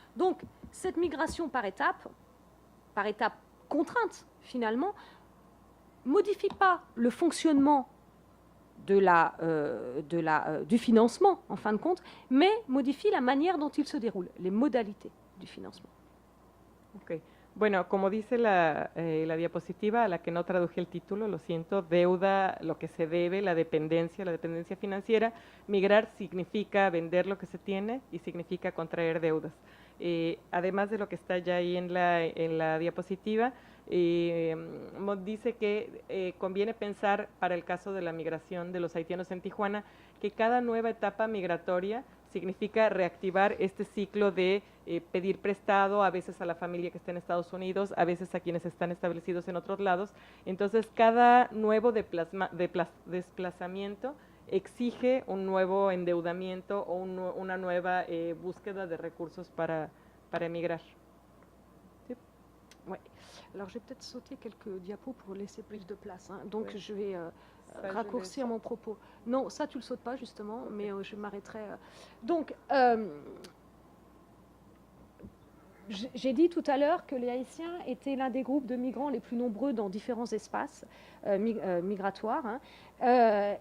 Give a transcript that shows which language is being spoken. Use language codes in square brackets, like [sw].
[fr] Donc, cette migration par étapes contrainte, finalement, modifie pas le fonctionnement du financement, en fin de compte, mais modifie la manière dont il se déroule, les modalités du financement. Ok. [es] Bueno, como dice la diapositiva, a la que no traduje el título, lo siento, deuda, lo que se debe, la dependencia financiera, migrar significa vender lo que se tiene y significa contraer deudas. Además de lo que está ya ahí en la diapositiva, Mott dice que conviene pensar para el caso de la migración de los haitianos en Tijuana, que cada nueva etapa migratoria significa reactivar este ciclo de pedir prestado, a veces a la familia que está en Estados Unidos, a veces a quienes están establecidos en otros lados. Entonces, cada nuevo desplazamiento exige un nuevo endeudamiento o una nueva búsqueda de recursos para emigrar. ¿Sí? Ouais. [fr] Alors, je vais peut-être sauter quelques diapos pour laisser plus de place. Hein. Donc, oui. Je vais raccourcir mon propos. Non, ça, tu ne le sautes pas, justement, okay. Mais je m'arrêterai. Donc, j'ai dit tout à l'heure que les Haïtiens étaient l'un des groupes de migrants les plus nombreux dans différents espaces migratoires. Hein.